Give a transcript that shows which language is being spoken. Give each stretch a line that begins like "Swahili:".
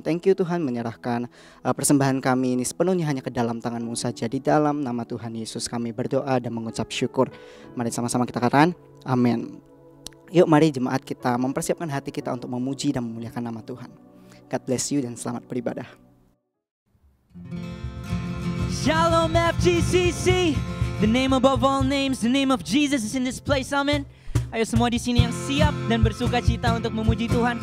English: Thank you
Indonesian: Tuhan, menyerahkan persembahan kami ini sepenuhnya hanya ke dalam tangan-Mu saja. Di dalam nama Tuhan Yesus kami berdoa dan mengucap syukur. Mari sama-sama kita katakan amin. Yuk mari jemaat kita mempersiapkan hati kita untuk memuji dan memuliakan nama Tuhan.
English: God bless you
Indonesian: dan selamat beribadah.
English: Shalom FGCC, the name above all names, the name of Jesus is in this place, amen.
Indonesian: Ayo semua di sini yang siap dan bersuka cita untuk memuji Tuhan.